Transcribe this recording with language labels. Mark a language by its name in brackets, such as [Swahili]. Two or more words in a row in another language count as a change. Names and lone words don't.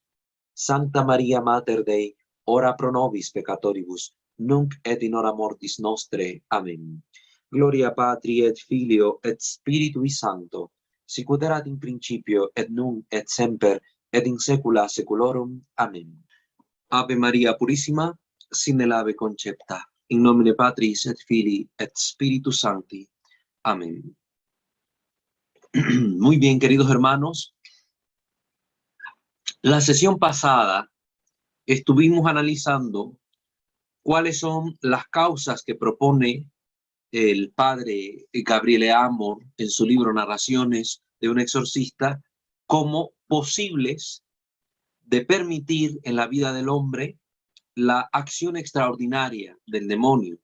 [Latin] Sancta Maria Mater Dei, ora pro nobis peccatoribus, nunc et in hora mortis nostre. Amén. Gloria Patri et Filio et Spiritui Sancto, sicut erat in principio et nunc et semper et in saecula saeculorum. Amén. [Spanish] Ave Maria Purísima, sin el ave concepta, [Latin] in nomine Patris et Filii et Spiritus Sancti. Amén. [Spanish] Muy bien, queridos hermanos. La sesión pasada estuvimos analizando cuáles son las causas que propone el padre Gabriele Amor en su libro Narraciones de un exorcista como posibles de permitir en la vida del hombre la acción extraordinaria del demonio.